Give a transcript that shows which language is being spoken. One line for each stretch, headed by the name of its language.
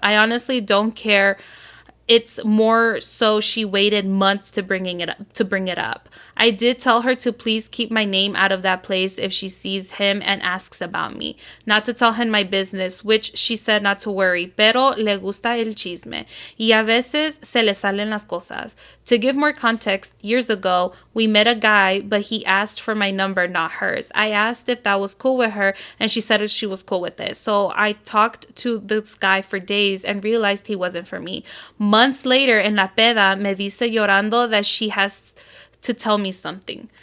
English: I honestly don't care. It's more so she waited months to bring it up. I did tell her to please keep my name out of that place if she sees him and asks about me. Not to tell him my business, which she said not to worry.
Spanish: Pero le gusta el chisme. Y a veces se le salen las cosas.
English: To give more context, years ago, we met a guy, but he asked for my number, not hers. I asked if that was cool with her, and she said she was cool with it. So I talked to this guy for days and realized he wasn't for me. Months later, in
Spanish: la peda, me dice llorando
English: that she has to tell me something.